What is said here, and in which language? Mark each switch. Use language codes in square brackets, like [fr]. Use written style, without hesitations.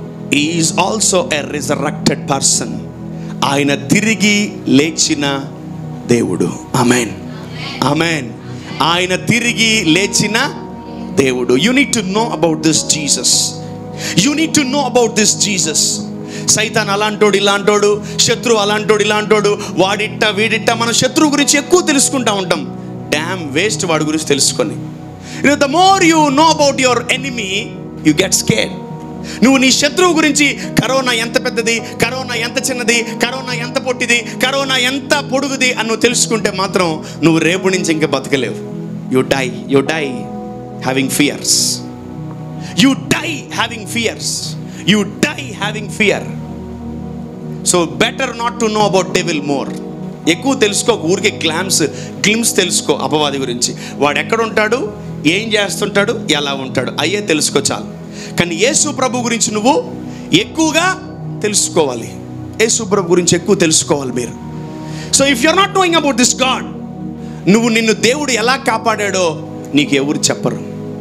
[en] He is also a resurrected person. [te] ఆయన తిరిగి లేచిన దేవుడు. ఆమేన్, ఆమేన్. ఆయన తిరిగి లేచిన దేవుడు. [en] You need to know about this Jesus. You need to know about this Jesus. [te] సైతాన్ అలాంటోడు ఇలాంటోడు, శత్రువు అలాంటోడు ఇలాంటోడు, వాడిట్ట వీడిట్ట. మనం శత్రువు గురించి ఎక్కువ తెలుసుకుంటా ఉంటాం. డ్యామ్ వేస్ట్ వాడి గురించి తెలుసుకొని. [en] The more you know about your enemy you get scared. [te] నువ్వు నీ శత్రువు గురించి, కరోనా ఎంత పెద్దది, కరోనా ఎంత చిన్నది, కరోనా ఎంత పొట్టిది, కరోనా ఎంత పొడుగుది అని నువ్వు తెలుసుకుంటే మాత్రం నువ్వు రేపు నుంచి ఇంకా బతకలేవు. [en] You die having fears. You die having fears. You die having fear. So better not to know about devil more. [te] ఎక్కువ తెలుసుకో. ఊరికే గ్లిమ్స్ తెలుసుకో అపవాది గురించి. వాడు ఎక్కడ ఉంటాడు, ఏం చేస్తుంటాడు, ఎలా ఉంటాడు, అయ్యే తెలుసుకో చాలు. కానీ యేసు ప్రభు గురించి నువ్వు ఎక్కువగా తెలుసుకోవాలి. యేసు ప్రభు గురించి ఎక్కువ తెలుసుకోవాలి మీరు. [en] so if you are not knowing about this God, [te] నిన్ను దేవుడు ఎలా కాపాడాడో నీకు ఎవరు చెప్పరు.